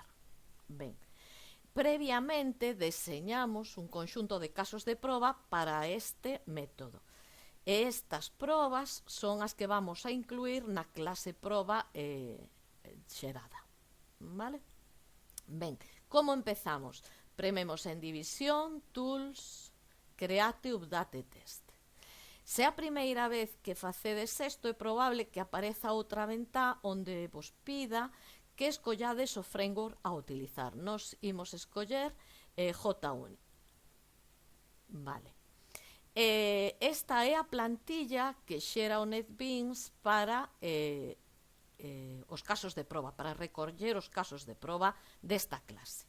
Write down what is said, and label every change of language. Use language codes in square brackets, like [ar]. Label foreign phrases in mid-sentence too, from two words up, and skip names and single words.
[gl] Ben, previamente deseñamos un conxunto de casos de proba para este método. E estas probas son as que vamos a incluir na clase proba xerada. Vale? Ben, como empezamos? Prememos en división, [en] tools, create update test. [gl] Se a primeira vez que facedes isto é probable que apareza outra ventá onde vos pida que escollades o framework a utilizar. Nos imos escoller JUnit. Vale. Esta é a plantilla que xera o NetBeans para os casos de proba, para recoller os casos de proba desta clase.